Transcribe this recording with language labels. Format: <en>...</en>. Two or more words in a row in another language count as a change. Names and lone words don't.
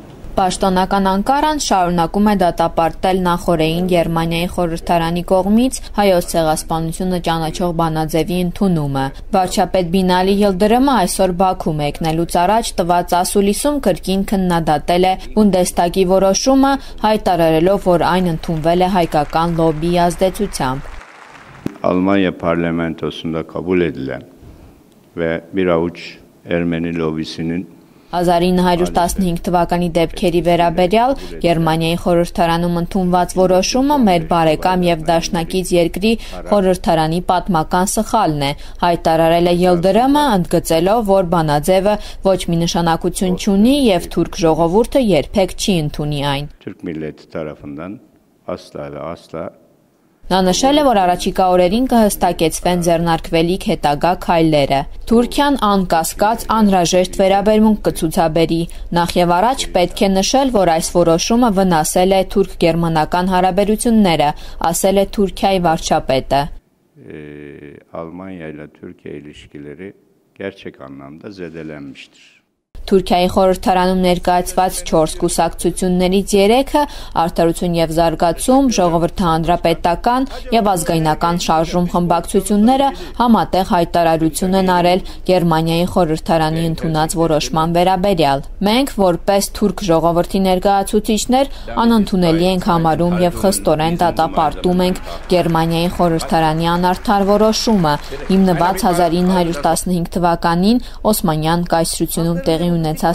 <hy>Պաշտոնական Անկարան շարունակում է դատապարտել նախօրեին Գերմանիայի խորհրդարանի կողմից հայոց ցեղասպանությունը ճանաչող բանաձևի ընդունումը։ Վարչապետ Բինալի Յիլդրիմը այսօր Բաքու մեկնելուց առաջ տված ասուլիսում կրկին քննադատել է Բունդեսթագի որոշումը, հայտարարելով, որ այն ընդունվել է հայկական լոբբիի ազդեցությամբ։</hy> <tr>Almanya parlamentosunda kabul edilen ve bir avuç Ermeni lobisinin</tr> <hy>1915 թվականի դեպքերի վերաբերյալ Գերմանիայի խորհրդարանում ընդունված որոշումը մեր բարեկամ եւ դաշնակից երկրի խորհրդարանի պատմական սխալն է, հայտարարել է Յիլդրիմը, ընդգծելով, որ բանաձևը ոչ մի նշանակություն չունի եւ թուրք ժողովուրդը երբեք չի ընդունի այն։</hy> <tr>Türk milleti tarafından asla ve asla</tr> <hy>Նա նշել է, որ առաջիկա օրերին կհստակեցվեն ձեռնարկվելիք հետագա քայլերը։ Թուրքիան անկասկած անհրաժեշտ վերաբերմունք կցուցաբերի։ Նախ եւ առաջ պետք է նշել, որ այս որոշումը վնասել է թուրք-գերմանական հարաբերությունները, ասել է Թուրքիայի վարչապետը։</hy> <tr>Almanya ile Türkiye ilişkileri gerçek anlamda zedelenmiştir.</tr> <hy>Թուրքիայի խորհրդարանում ներկայացված 4 կուսակցություններից 3-ը Արդարություն եւ զարգացում, Ժողովրդի հանրապետական եւ ազգայնական շարժում խմբակցությունները համատեղ հայտարարություն են արել Գերմանիայի խորհրդարանի ընդունած որոշման վերաբերյալ։ Մենք, որպես թուրք ժողովրդի ներկայացուցիչներ, անընդունելի ենք համարում եւ խստորեն դատապարտում ենք Գերմանիայի խորհրդարանի անարդար որոշումը, հիմնված 1915 թվականին Օսմանյան կայսրությունում տեղի ունեցած</hy>